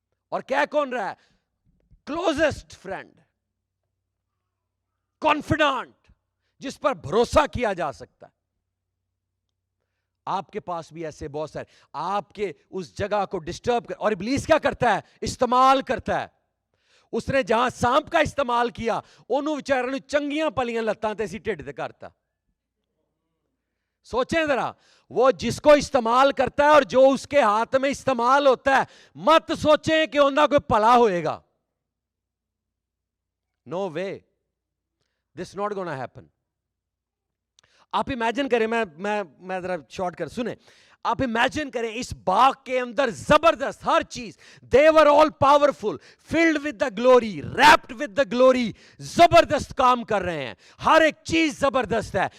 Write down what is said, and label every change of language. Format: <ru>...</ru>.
<ur>اور کہہ کون رہا ہے؟ کلوزسٹ فرینڈ, کانفیڈنٹ, جس پر بھروسہ کیا جا سکتا ہے. آپ کے پاس بھی ایسے بہت سارے آپ کے اس جگہ کو ڈسٹرب کر, اور ابلیس کیا کرتا ہے؟ استعمال کرتا ہے. اس نے جہاں سانپ کا استعمال کیا</ur> <pa>انہوں بیچارے چنگیاں پلیاں لتاں تے سی ٹھڈ تے کرتا.</pa> <ur>سوچیں ذرا, وہ جس کو استعمال کرتا ہے اور جو اس کے ہاتھ میں استعمال ہوتا ہے, مت سوچیں کہ انہاں کوئی بھلا ہوئے گا.</ur> <en>No way, this not gonna happen.</en> <ur>آپ امیجن کریں, میں ذرا شارٹ کر سنیں, آپ امیجن کریں اس باغ کے اندر زبردست ہر چیز,</ur> <en>they were all powerful, filled with the glory,</en> <ur>wrapped with the glory, زبردست کام کر رہے ہیں, ہر ایک چیز زبردست ہے.</ur>